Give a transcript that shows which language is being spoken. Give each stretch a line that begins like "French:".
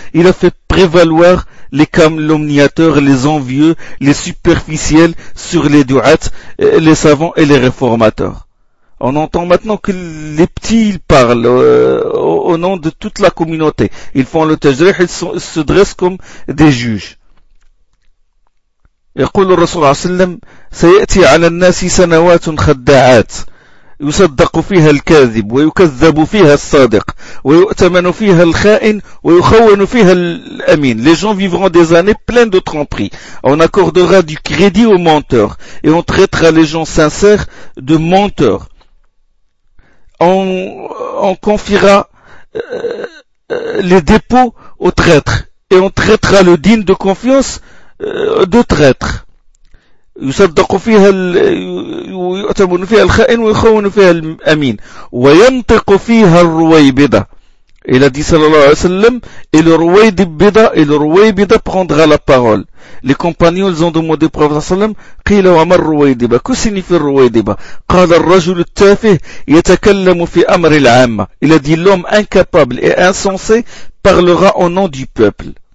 French: Il a fait prévaloir les calomniateurs, les envieux, les superficiels sur les du'ats, les savants et les réformateurs. On entend maintenant que les petits, ils parlent au nom de toute la communauté. Ils font le tajrih, ils se dressent comme des juges.
Arabic: يقول الرسول صلى الله عليه وسلم سيأتي على الناس سنوات خداعات يصدق فيها الكاذب ويكذب فيها الصادق ويؤتمن فيها الخائن ويخون فيها الأمين.
French: Les gens vivront des années pleines de tromperies. On accordera du crédit aux menteurs et on traitera les gens sincères de menteurs. On confiera les dépôts aux traîtres et on traitera le digne de confiance de traîtres.
Arabic: يصدق فيها ويؤتمن فيها الخائن ويخون فيها الأمين وينطق فيها الرويبدة
French: Et il a dit sallallahu alayhi wa sallam, et le roi des Bida, et le roi des Bida prendra la parole. Les compagnons, ils ont demandé au prophète sallallahu alayhi wa sallam, qu'il a que signifie le roi des Bida?
Arabic: Rajul tafih yatakallamu fi amri al-amma.
French: Il a dit, l'homme incapable et insensé parlera au nom du peuple.